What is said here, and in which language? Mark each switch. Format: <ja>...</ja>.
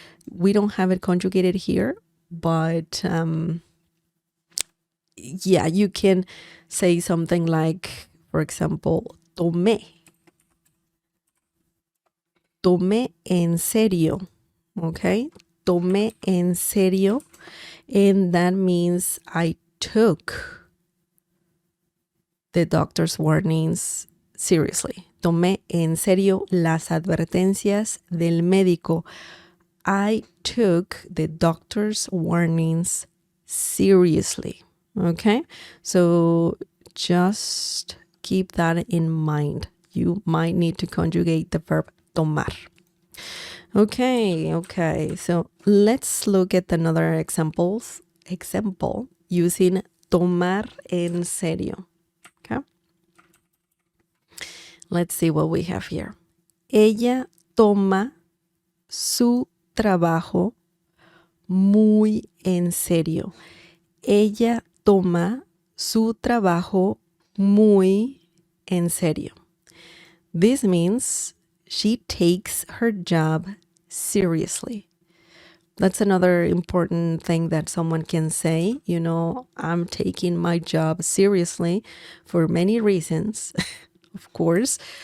<en>We don't have it conjugated here, but yeah, you can say something like, for example,</en> <es>tomé en serio,</es> <en>okay?</en> <es>Tomé en serio,</es> <en>and that means I took the doctor's warnings seriously.</en> <es>Tomé en serio las advertencias del médico.</es> <en>I took the doctor's warnings seriously. Okay? So just keep that in mind. You might need to conjugate the verb tomar. Okay. So let's look at another example using tomar en serio. Okay? Let's see what we have here.</en> <es>Ella toma su trabajo muy en serio. Ella toma su trabajo muy en serio.</es> <en>This means she takes her job seriously. That's another important thing that someone can say. You know, I'm taking my job seriously for many reasons, of course.</en>